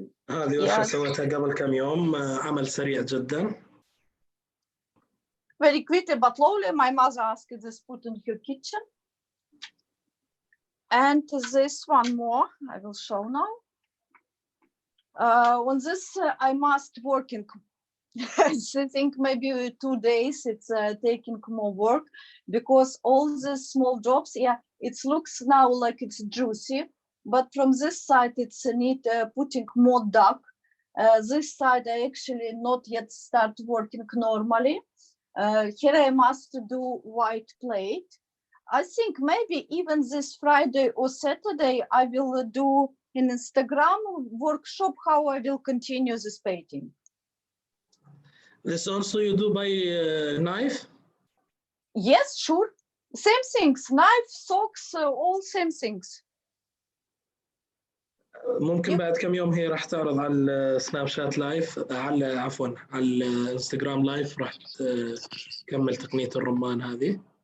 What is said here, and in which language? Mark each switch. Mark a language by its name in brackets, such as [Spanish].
[Arabic] هذه ورشة سويتها قبل كم يوم، عمل سريع جدا. [English] Very quickly but slowly. My mother asked this put in her kitchen. And this one more, I will show now. On this, I must working. I think maybe 2 days it's taking more work because all these small jobs, yeah, it looks now like it's juicy, but from this side it's need putting more dark. This side I actually not yet start working normally. Here I must do white plate. I think maybe even this Friday or Saturday I will do an Instagram workshop how I will continue this painting. This also you do by knife? Yes, sure. Same things, knife, socks, all same things. [Arabic] ممكن بعد كم يوم هي راح تعرض على السناب شات لايف، على عفوا على الانستغرام لايف، راح تكمل تقنية الرمان هذه.